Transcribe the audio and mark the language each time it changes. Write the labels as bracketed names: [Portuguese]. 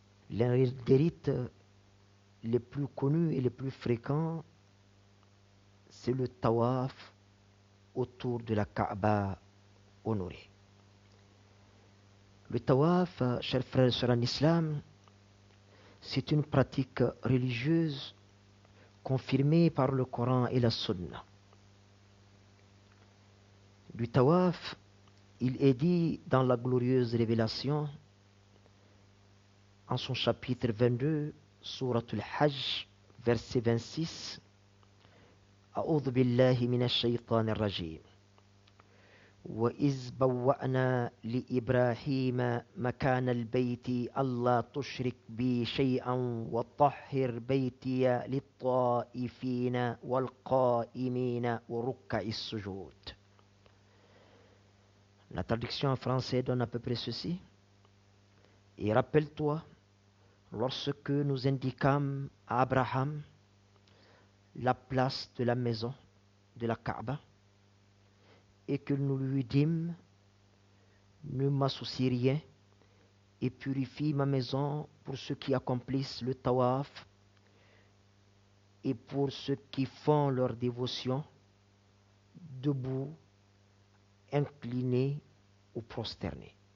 [French] L'un des rites les plus connus et les plus fréquents, c'est le tawaf autour de la Kaaba honorée. Le tawaf, chers frères et sœurs en islam, c'est une pratique religieuse confirmée par le Coran et la Sunna. Du tawaf, il est dit dans la glorieuse révélation, en son chapitre 22, sourate al-Hajj, verset 26, [Arabic] أعوذ بالله من الشيطان الرجيم وإذ بوأنا لإبراهيم مكان البيت ألا تشرك بي شيئا وطهر بيتي للطائفين والقائمين وركع السجود. [French] La traduction en français donne à peu près ceci. Et rappelle-toi, lorsque nous indiquâmes à Abraham la place de la maison de la Kaaba et que nous lui dîmes, ne m'associe rien et purifie ma maison pour ceux qui accomplissent le tawaf et pour ceux qui font leur dévotion debout, inclinés ou prosternés.